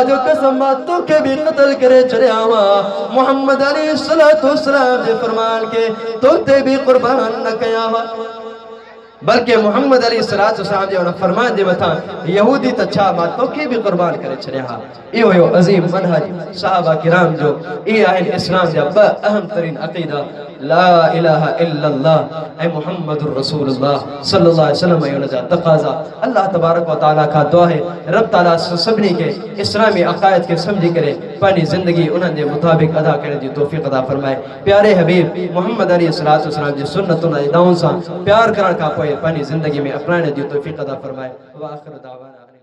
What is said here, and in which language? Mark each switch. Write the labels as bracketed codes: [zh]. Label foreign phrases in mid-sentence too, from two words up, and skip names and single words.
[sd] जो कसम मां तोखे भी क़त्ल करे छॾियां हा मोहम्मद [ar] عليه الصلاة والسلام [sd] जे फरमान खे तो ते भी क़ुर्बान न कयां हा बल्कि मोहम्मद [ar] عليه الصلاة والسلام [sd] जे उन फरमान जे मथां यहूदी त छा मां तोखे भी क़ुर्बान करे छॾियां हा इहो हुयो अज़ीम मनहज सहाबा किराम जो इहे आहिनि इस्लाम जा ॿ अहम तरीन अक़ीदा [ar] لا إله إلا الله [sd] ऐं [ar] محمد رسول الله صلى الله عليه وسلم [sd] ऐं उन जा तक़ाज़ा अल्लाह [ar] تبارك و تعالى [sd] खां दुआ है रब ताला सभिनी खे इस्लामी अक़ाइद खे सम्झी करे पंहिंजी ज़िंदगी उन्हनि जे मुताबिक़ अदा करण जी तौफ़ीक़ अता फरमाए प्यारे हबीब मोहम्मद [ar] عليه الصلاة والسلام [sd] जी सुन्नतुनि ऐं दाउनि सां प्यार करण खां पोइ पंहिंजी ज़िंदगी में अपनाइण जी तौफ़ीक़ अता फरमाए [ar] و آخر دعوانا